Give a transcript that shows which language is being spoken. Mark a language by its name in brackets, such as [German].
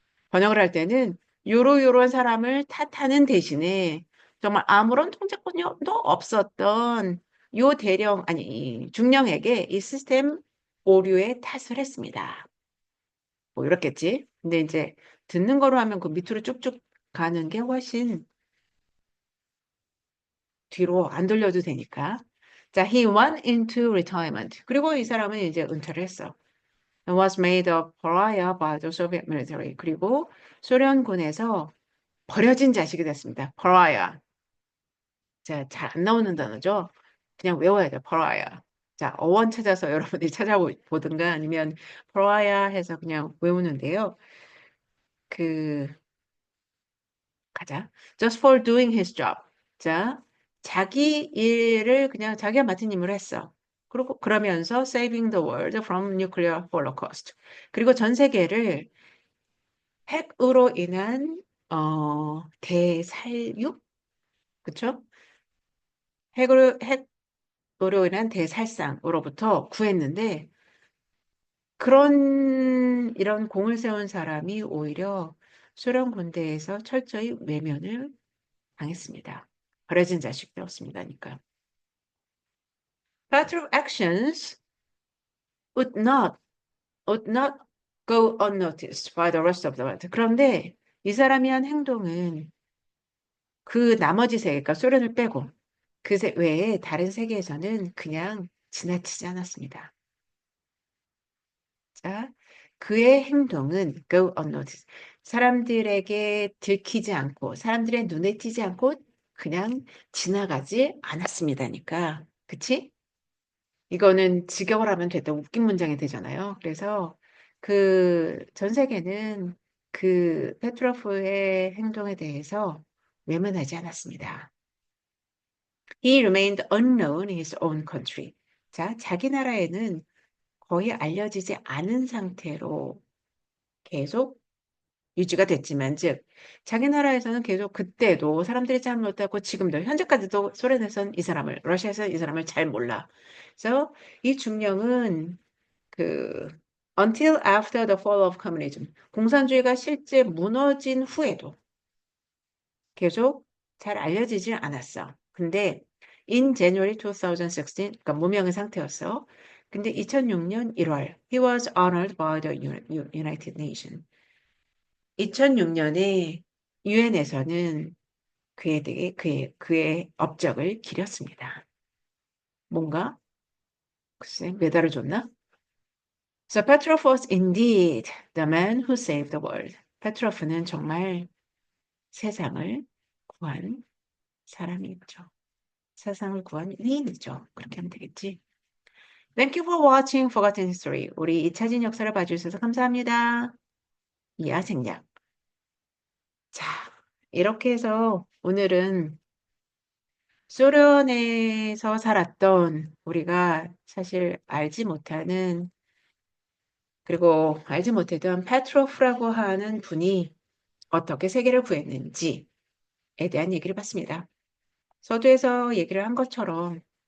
[Korean] 번역을 할 때는 요러요러한 사람을 탓하는 대신에 정말 아무런 통제권도 없었던 요 아니, 중령에게 이 시스템 오류에 탓을 했습니다. 뭐 이렇겠지. 근데 이제 듣는 거로 하면 그 밑으로 쭉쭉 가는 게 훨씬 뒤로 안 돌려도 되니까. [English] 자, he went into retirement. [Korean] 그리고 이 사람은 이제 은퇴를 했어. [English] And was made a pariah by the Soviet military. [Korean] 그리고 소련군에서 버려진 자식이 됐습니다. pariah. 자, 잘 안 나오는 단어죠. 그냥 외워야 돼. pariah. 자, 어원 찾아서 여러분들이 찾아보든가 아니면 pariah 해서 그냥 외우는데요. 그 가자. [English] Just for doing his job. [Korean] 자, 자기 일을 그냥 자기가 맡은 임무를 했어. 그리고 그러면서 [English] saving the world from nuclear holocaust. [Korean] 그리고 전 세계를 핵으로 인한 대살육, 그쵸? 핵으로 인한 대살상으로부터 구했는데 그런 이런 공을 세운 사람이 오히려 소련 군대에서 철저히 외면을 당했습니다. 버려진 자식 되었습니다니까. [English] Patrol actions would not would not go unnoticed by the rest of the world. [Korean] 그런데 이 사람이 한 행동은 그 나머지 세계, 그러니까 소련을 빼고 그 외에 다른 세계에서는 그냥 지나치지 않았습니다. 자, 그의 행동은 [English] go unnoticed. [Korean] 사람들에게 들키지 않고 사람들의 눈에 띄지 않고 그냥 지나가지 않았습니다니까. 그치? 이거는 직역을 하면 됐다. 웃긴 문장이 되잖아요. 그래서 그 전 세계는 그 페트로프의 행동에 대해서 외면하지 않았습니다. [English] He remained unknown in his own country. [Korean] 자, 자기 나라에는 거의 알려지지 않은 상태로 계속 유지가 됐지만, 즉, 자기 나라에서는 계속 그때도 사람들이 잘 못하고 지금도 현재까지도 소련에서는 이 사람을, 러시아에서는 이 사람을 잘 몰라. 그래서 이 중령은 그 [English] until after the fall of communism, [Korean] 공산주의가 실제 무너진 후에도 계속 잘 알려지지 않았어. 근데 [English] in January 2016, [Korean] 그러니까 무명의 상태였어. 근데 2006년 1월, [English] he was honored by the United Nations. [Korean] 2006년에 유엔에서는 그에 대해 그의 업적을 기렸습니다. 뭔가 글쎄 메달을 줬나? [English] So Petrov was indeed the man who saved the world. [Korean] 페트로프는 정말 세상을 구한 사람이죠. 세상을 구한 위인이죠. 그렇게 하면 되겠지. [English] Thank you for watching Forgotten History. [Korean] 우리 잊혀진 역사를 봐주셔서 감사합니다. 야생약. 자, 이렇게 해서 오늘은 소련에서 살았던 우리가 사실 알지 못하는 그리고 알지 못했던 페트로프라고 하는 분이 어떻게 세계를 구했는지에 대한 얘기를 봤습니다. 서두에서 얘기를 한 것처럼